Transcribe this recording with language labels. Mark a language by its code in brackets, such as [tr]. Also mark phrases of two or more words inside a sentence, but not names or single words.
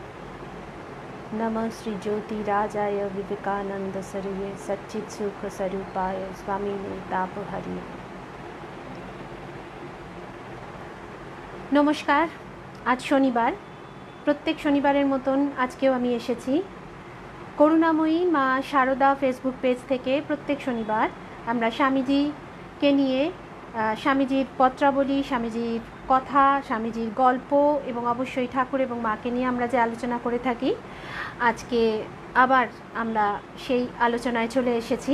[sa] नमः श्री ज्योतिराजाय विवेकानंदसरये सच्चित्सुखस्वरूपाय स्वामिने तापहरिये। नमस्कार। [bn] আজ শনিবার, প্রত্যেক শনিবারের মতন আজকেও আমি এসেছি করুণাময়ী মা শারদা ফেসবুক পেজ থেকে। প্রত্যেক শনিবার আমরা স্বামীজিকে নিয়ে স্বামীজির পত্রাবলী, স্বামীজির কথা, স্বামীজির গল্প এবং অবশ্যই ঠাকুর এবং মাকে নিয়ে আমরা যে আলোচনা করে থাকি, আজকে আবার আমরা সেই আলোচনায় চলে এসেছি।